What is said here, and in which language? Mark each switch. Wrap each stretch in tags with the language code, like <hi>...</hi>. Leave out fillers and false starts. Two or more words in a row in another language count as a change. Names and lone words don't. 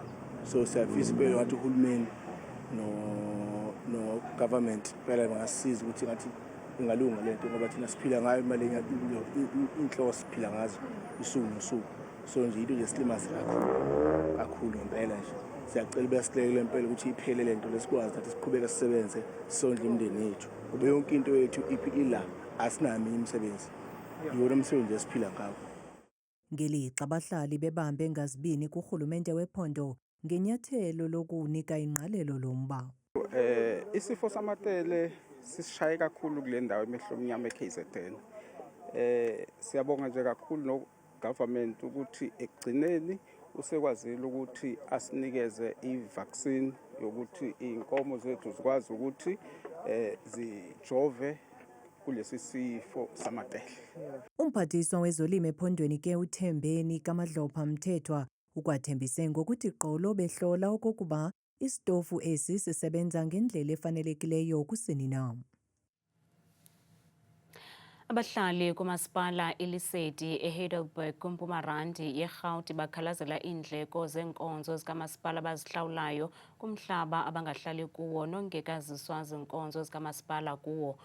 <zu>So siyafisa impela ngathi uhulumeni no government phela bangasiza ukuthi ngathi ingalunga lento ngoba thina siphila ngayo imali inhloko siphila ngazo usuku nosuku. So nje into nje silimaze kakhulu ngempela nje. Siyacela besihlekele impela ukuthi iphele lento lesikwazi ukuthi siqhubeke sisebenze sondle imindeni yethu. Kube yonke into yethu ila asinami imisebenzi. Yona umsebenzi esiphila ngawo.</zu> <xh>Ngelixa abahlali bebambe ngazibini kurhulumente wephondo ngenyathelo lokunika ingqalelo lomba.</xh> <zu>Isifo samatele sisishaye kakhulu kule ndawo emehlomnyama eKZN. Siyabonga nje kakhulu no government ukuthi ekugcineni usekwazile ukuthi asinikeze i-vaccine yokuthi inkomo zethu zikwazi ukuthi zijove kulesi sifo samatele.</zu> <xh>Umphathiswa wezolimo ephondweni ke uThembeni Kamadlopha Mthethwa ukwathembise ngokuthi qolo behlola okokuba isitofu esi sisebenza ngendlela efanelekileyo kusini na. Abahlali kumasipala iLesedi eHeidelberg kuMpumarandi yeRhawuti bakhalazela iindleko zeenkonzo zikamasipala abazihlawulayo kumhlaba abangahlali kuwo nongekaziswa zinkonzo zikamasipala kuwo.</xh>